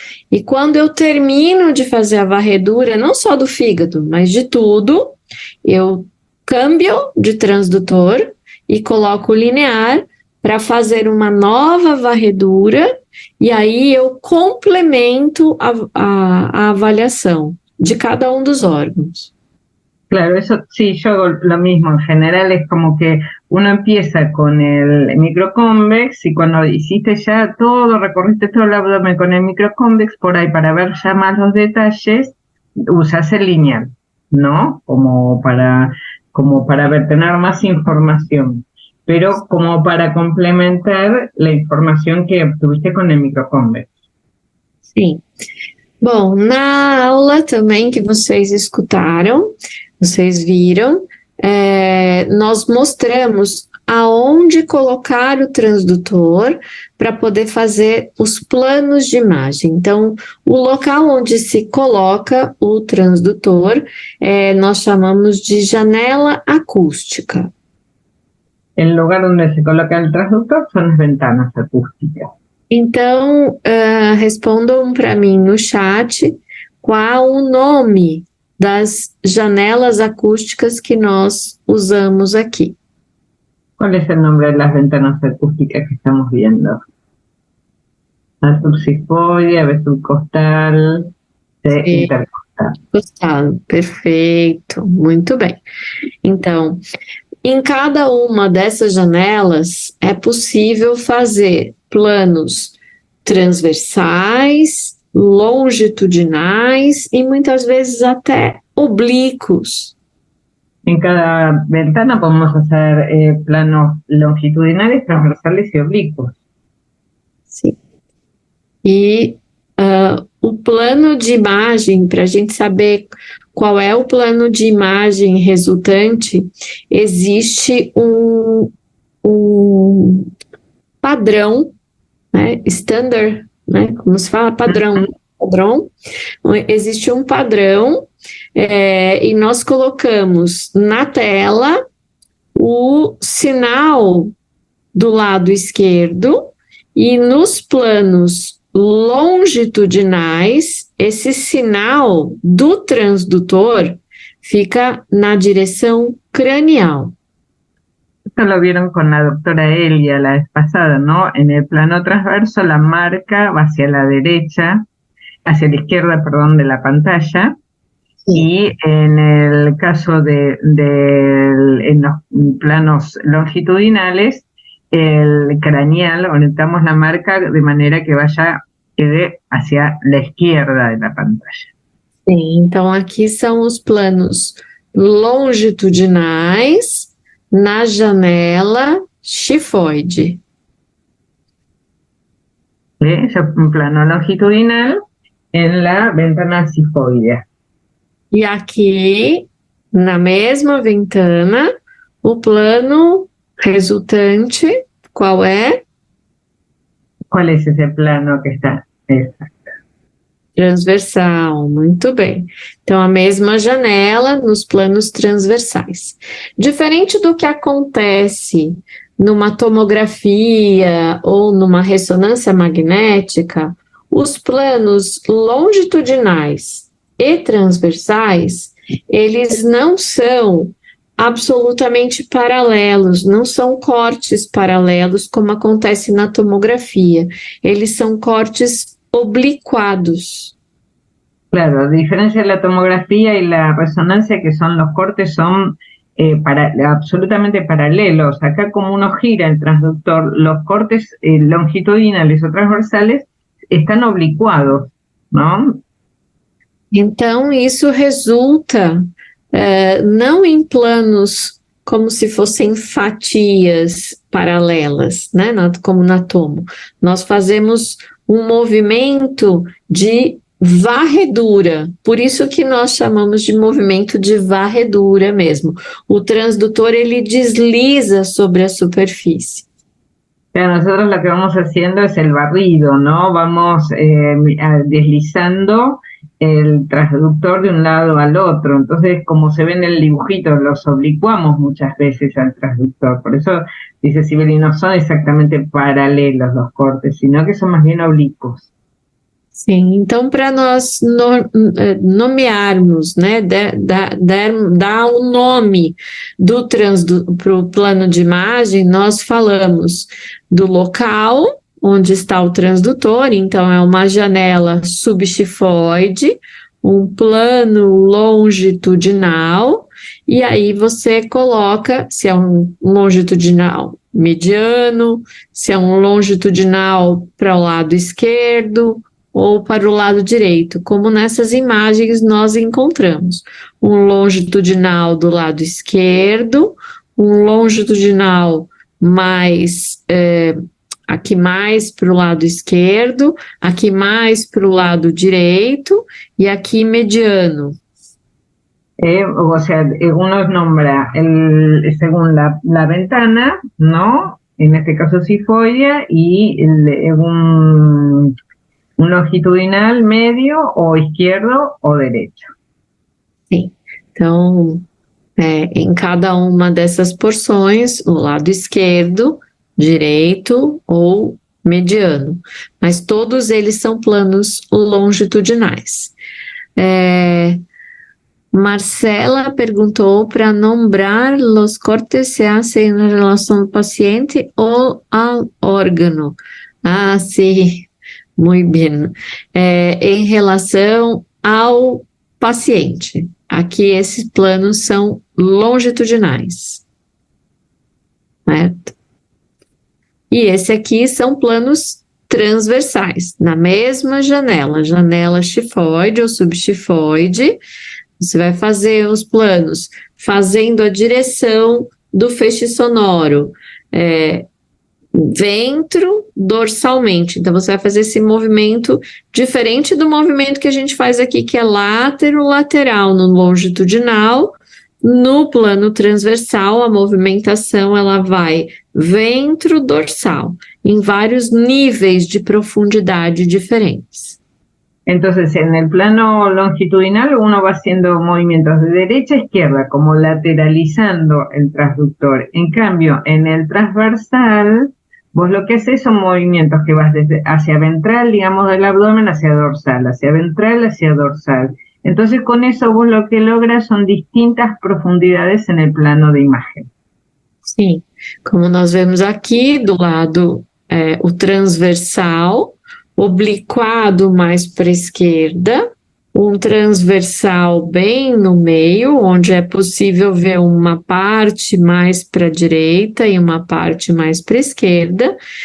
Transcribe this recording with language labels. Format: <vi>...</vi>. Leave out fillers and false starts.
<pt>e quando eu termino de fazer a varredura, não só do fígado, mas de tudo, eu</pt> <es>cambio</es> <pt>de transdutor e coloco o linear para fazer uma nova varredura, e aí eu complemento a avaliação de cada um dos órgãos.</pt> <es>Claro, eso sí, yo hago lo mismo. En general es como que uno empieza con el microconvex, y cuando hiciste ya todo, recorriste todo el abdomen con el microconvex, por ahí para ver ya más los detalles, usas el lineal, ¿no? Como para tener más información, pero como para complementar la información que obtuviste con el microconvex.</es> <pt>Sim. Bom, na aula também que vocês escutaram, vocês viram, nós mostramos aonde colocar o transdutor para poder fazer os planos de imagem. Então, o local onde se coloca o transdutor, nós chamamos de janela acústica.</pt> <es>El lugar</es> <pt>onde</pt> <es>se coloca el transductor son las ventanas acústicas.</es> <pt>Então, respondam para mim no chat qual o nome das janelas acústicas que nós usamos aqui.</pt> <es>¿Cuál es el nombre de las ventanas acústicas que estamos viendo?</es> <pt>A subsifoide, a subcostal, intercostal. Costal, perfeito, muito bem. Então, em cada uma dessas janelas é possível fazer planos transversais, longitudinais e muitas vezes até oblíquos.</pt> <es>En cada ventana podemos hacer planos longitudinales, transversales y oblicuos.</es> <pt>Sim. E o plano de imagem, para a gente saber qual é o plano de imagem resultante, existe um padrão, né, standard, né, como se fala, padrão, existe um padrão, e nós colocamos na tela o sinal do lado esquerdo e nos planos longitudinais, esse sinal do transdutor fica na direção cranial.</pt> <es>Esto lo vieron con la doctora Elia la vez pasada, ¿no? En el plano transverso la marca va hacia la derecha, hacia la izquierda, perdón, de la pantalla. Sí. Y en el caso en los planos longitudinales, el craneal, orientamos la marca de manera que quede hacia la izquierda de la pantalla.</es> <pt>Sim, então aqui são os planos longitudinais na janela xifoide.</pt> <es>Un plano longitudinal en la ventana xifoidea.</es> <pt>E aqui, na mesma</pt> <es>ventana,</es> <pt>o plano resultante, qual é?</pt> <es>¿Cuál es ese plano que está? Exacto.</es> <pt>Transversal, muito bem. Então, a mesma janela nos planos transversais. Diferente do que acontece numa tomografia ou numa ressonância magnética, os planos longitudinais e transversais, eles não são absolutamente paralelos, não são cortes paralelos como acontece na tomografia. Eles são cortes oblicuados.</pt> <es>Claro, a diferencia de la tomografía y la resonancia, que los cortes son absolutamente paralelos. Acá, como uno gira el transductor, los cortes longitudinales o transversales están oblicuados, ¿no?</es> <pt>Então, isso resulta não em planos como se fossem fatias paralelas, né, como na tomo. Nós fazemos um movimento de varredura, por isso que nós chamamos de movimento de varredura mesmo. O transdutor, ele desliza sobre a superfície.</pt> <es>Claro, nosotros lo que vamos haciendo es el barrido, ¿no? Vamos deslizando el transductor de un lado al otro. Entonces, como se ve en el dibujito, los oblicuamos muchas veces al transductor. Por eso, dice Sibeli, no son exactamente paralelos los cortes, sino que son más bien oblicuos.</es> <pt>Sim, então para nós nomearmos, né, dar o nome para o plano de imagem, nós falamos do local onde está o transdutor, então é uma janela subxifoide, um plano longitudinal, e aí você coloca se é um longitudinal mediano, se é um longitudinal para o lado esquerdo ou para o lado direito, como nessas imagens nós encontramos. Um longitudinal do lado esquerdo, um longitudinal mais aqui mais para o lado esquerdo, aqui mais para o lado direito e aqui mediano.</pt> <es>O sea, uno nombra según la ventana, ¿no? En este caso cifoidea, y un longitudinal medio o izquierdo o derecho.</es> <pt>Sim, então, em cada uma dessas porções, o lado esquerdo, direito ou mediano, mas todos eles são planos longitudinais.</pt> <es>Marcela</es> <pt>perguntou</pt> <es>para nombrar los cortes se hace en relación al paciente o al órgano.</es> <pt>Ah, sim, muito bem. Em relação ao paciente. Aqui esses planos são longitudinais. Certo? E esse aqui são planos transversais, na mesma janela chifoide ou subchifoide. Você vai fazer os planos fazendo a direção do feixe sonoro, ventro dorsalmente. Então, você vai fazer esse movimento diferente do movimento que a gente faz aqui, que é látero-lateral no longitudinal. No plano transversal, a movimentação ela vai ventro-dorsal, em vários níveis de profundidade diferentes.</pt> <es>Entonces, en el plano longitudinal uno va haciendo movimientos de derecha a izquierda, como lateralizando el transductor. En cambio, en el transversal, vos lo que haces son movimientos que vas desde hacia ventral, digamos, del abdomen hacia dorsal, hacia ventral, hacia dorsal. Entonces, con eso vos lo que logras son distintas profundidades en el plano de imagen.</es> <pt>Sim, como nós vemos aqui, do lado o transversal, obliquado mais para a esquerda, um transversal bem no meio, onde é possível ver uma parte mais para a direita e uma parte mais para a esquerda,</pt>